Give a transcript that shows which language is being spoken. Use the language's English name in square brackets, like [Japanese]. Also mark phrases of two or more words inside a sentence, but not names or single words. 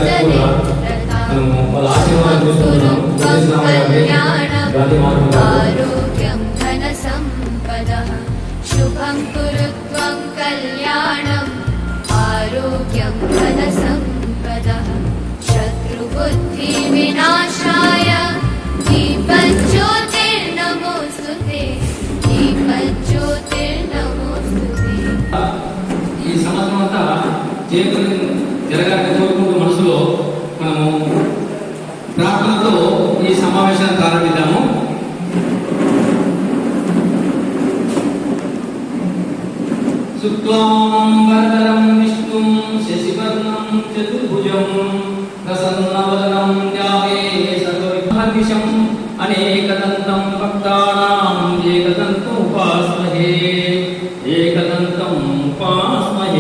[Sanskrit] आरोग्यं धनसम्पदः शुभं कुरु त्वं कल्याणम् आरोग्यं धनसम्पदः शत्रुबुद्धिविनाशाय दीपज्योतिर्नमोऽस्तु ते दीपज्योतिर्नमोऽस्तु ते [Telugu] ఈ సంవత్సరం అంతా జరగాలని కోరుకుంటూ మనసులో మనము ప్రార్థనతో ఈ సమావేశాన్ని ప్రారంభిద్దాము. [Sanskrit] शुक्लाम्बरधरं विष्णुं शशिवर्णं चतुर्भुजं प्रसन्नवदनं ध्याये सर्वविघ्नहर्निशं अनेकदन्तं भक्तानां एकदन्तं उपास्महे एकदन्तं उपास्महे.